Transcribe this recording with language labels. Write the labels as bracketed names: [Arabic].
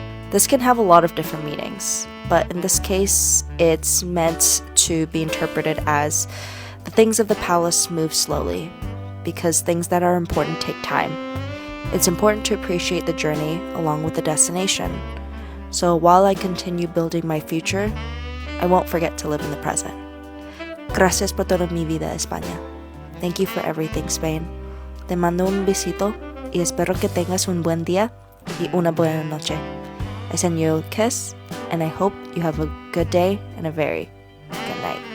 [English] This can have a lot of different meanings, but in this case, it's meant to be interpreted as the things of the palace move slowly, because things that are important take time. It's important to appreciate the journey along with the destination. So while I continue building my future, I won't forget to live in the present. [Spanish] Gracias por toda mi vida, España. [English] Thank you for everything, Spain. [Spanish] Te mando un besito y espero que tengas un buen día y una buena noche. [English] I send you a kiss, and I hope you have a good day and a very good night.